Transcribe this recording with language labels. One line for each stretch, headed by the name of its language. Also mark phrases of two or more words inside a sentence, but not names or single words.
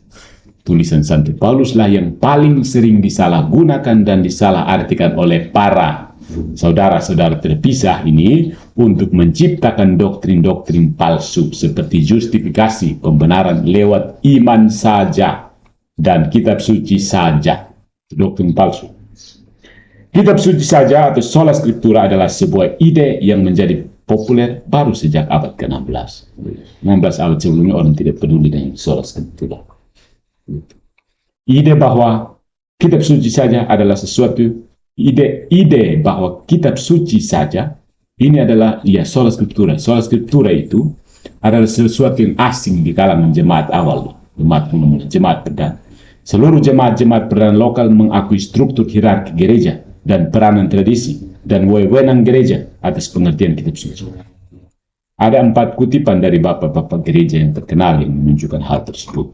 Indonesian: Tulisan Santo Pauluslah yang paling sering disalahgunakan dan disalahartikan oleh para saudara-saudara terpisah ini untuk menciptakan doktrin-doktrin palsu seperti justifikasi pembenaran lewat iman saja dan kitab suci saja. Doktrin palsu. Kitab suci saja atau
Latin: sola scriptura
Indonesian: adalah sebuah ide yang menjadi populer baru sejak abad ke-16. 16 abad sebelumnya orang tidak peduli dengan
Latin: sola scriptura.
Indonesian: Ide bahwa kitab suci saja adalah sesuatu, ide bahwa kitab suci saja ini adalah
Latin: sola scriptura. Sola scriptura
Indonesian: itu adalah sesuatu yang asing di kalangan jemaat awal, jemaat perdana. Seluruh jemaat-jemaat perdana lokal mengakui struktur hierarki gereja dan peranan tradisi dan wewenang gereja atas pengertian kitab suci. Ada 4 kutipan dari bapak-bapak gereja yang terkenal yang menunjukkan hal tersebut.